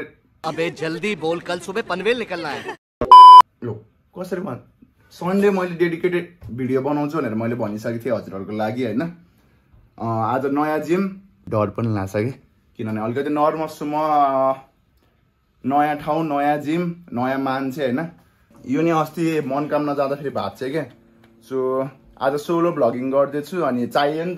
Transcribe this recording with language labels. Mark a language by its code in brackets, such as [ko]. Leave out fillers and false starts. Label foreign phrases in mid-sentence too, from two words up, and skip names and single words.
[hi] अबे जल्दी बोल कल सुबह पनवेल निकलना है [ne] यो कसरी भन् Sunday मैले [en] dedicated video [ne] बनाउँछु भनेर मैले भनिसकेको थिएँ हजुरहरुको लागि हैन आज नयाँ जिम डर पनि लाग्छ के किनभने अलिकति नर्भस छु म नयाँ ठाउँ नयाँ जिम नयाँ मान्छे हैन यो नि अस्ति मनकामना जाँदाखेरि भात चाहिँ के सो आज [en] solo vlogging [ne] गर्दैछु अनि चाहियो नि त